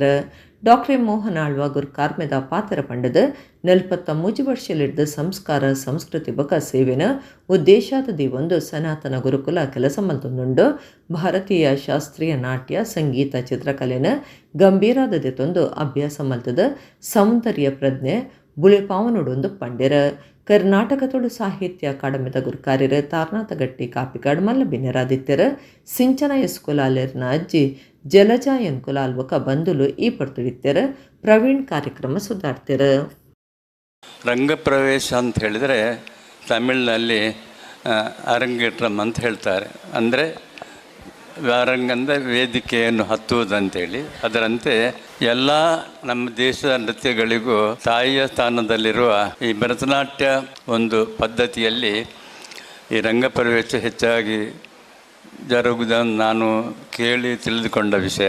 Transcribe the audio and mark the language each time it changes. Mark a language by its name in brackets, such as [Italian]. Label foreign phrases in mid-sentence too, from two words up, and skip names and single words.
[Tulu] ಡಾಕ್ಟರ್ ಎಂ ಮೋಹನ್ ಆಳ್ವ ಗುರು ಕಾರ್ಮೆದ ಪಾತ್ರ ಪಂಡದ 43 ವರ್ಷಲಿಡ್ದ ಸಂಸ್ಕಾರ ಸಂಸ್ಕೃತಿ ಬಕ ಸೇವೆನ ಉದ್ದೇಶಾದ ಒಂದು ಸನಾತನ ಗುರುಕುಲ ಕೆಲಸ ಮಲ್ತೊಂದುಂಡು ಭಾರತೀಯ ಶಾಸ್ತ್ರೀಯ ನಾಟ್ಯ ಸಂಗೀತ ಚಿತ್ರಕಲೆನ ಗಂಭೀರಾದದೆ ತಂದು ಅಭ್ಯಾಸ ಮಲ್ತದ ಸೌಂದರ್ಯ ಪ್ರಜ್ಞೆ ಬುಳೆಪಾವನುಡೊಂದು ಪಂಡ್ಯರ. ಕರ್ನಾಟಕ ತುಳು ಸಾಹಿತ್ಯ ಅಕಾಡೆಮಿದ ಗುರುಕಾರ್ಯರ ತಾರ್ನಾಥಗಟ್ಟಿ ಕಾಪಿಕಾಡ್ ಮಲ್ಲಬಿನ್ನೆರಾದಿತ್ಯರ. ಸಿಂಚನ ಇಸ್ಕುಲಾಲರ್ನ ಅಜ್ಜಿ ಜಲಜಾ ಎನ್ಕುಲಾಲ್ ಬಕ ಬಂದುಲು ಈ ಪಡ್ತುಡಿತ್ಯರ. ಪ್ರವೀಣ್ ಕಾರ್ಯಕ್ರಮ ಸುಧಾರ್ತಿರ. [Kannada] ರಂಗಪ್ರವೇಶ ಅಂತ ಹೇಳಿದರೆ ತಮಿಳಿನಲ್ಲಿ ಅರಂಗೇಟ್ರಮ್ ಅಂತ ಹೇಳ್ತಾರೆ. ಅಂದರೆ ವ್ಯಾರಂಗಂದ ವೇದಿಕೆಯನ್ನು ಹತ್ತುವುದಂತೇಳಿ. ಅದರಂತೆ ಎಲ್ಲ ನಮ್ಮ ದೇಶದ ನೃತ್ಯಗಳಿಗೂ ತಾಯಿಯ ಸ್ಥಾನದಲ್ಲಿರುವ ಈ ಭರತನಾಟ್ಯ ಒಂದು ಪದ್ಧತಿಯಲ್ಲಿ ಈ ರಂಗಪ್ರವೇಶ ಹೆಚ್ಚಾಗಿ ಜರುಗುವುದನ್ನು ನಾನು ಕೇಳಿ ತಿಳಿದುಕೊಂಡ ವಿಷಯ.